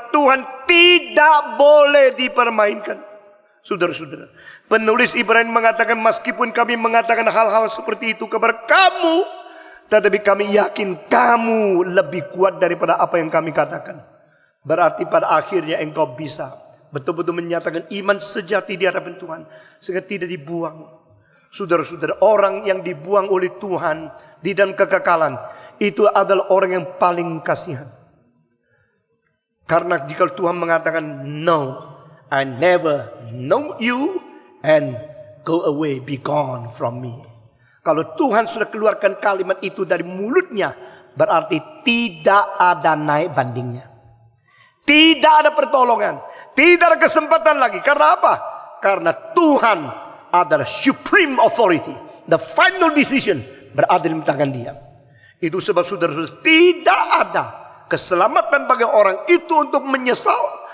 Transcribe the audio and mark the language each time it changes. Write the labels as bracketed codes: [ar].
[id] Tuhan tidak boleh dipermainkan. Saudara-saudara, penulis Ibrani mengatakan, meskipun kami mengatakan hal-hal seperti itu kepada kamu, tetapi kami yakin kamu lebih kuat daripada apa yang kami katakan. Berarti pada akhirnya engkau bisa betul-betul menyatakan iman sejati di hadapan Tuhan, sehingga tidak dibuang. Saudara-saudara, orang yang dibuang oleh Tuhan di dalam kekekalan, itu adalah orang yang paling kasihan. Karena jika Tuhan mengatakan, [en] no, I never know you and go away, be gone from me. [id] Kalau Tuhan sudah keluarkan kalimat itu dari mulutnya, berarti tidak ada naik bandingnya. Tidak ada pertolongan. Tidak ada kesempatan lagi. Karena apa? Karena Tuhan adalah [en] supreme authority. The final decision [id] berada di tangan dia. Itu sebab saudara-saudara, tidak ada keselamatan bagi orang itu untuk menyesal.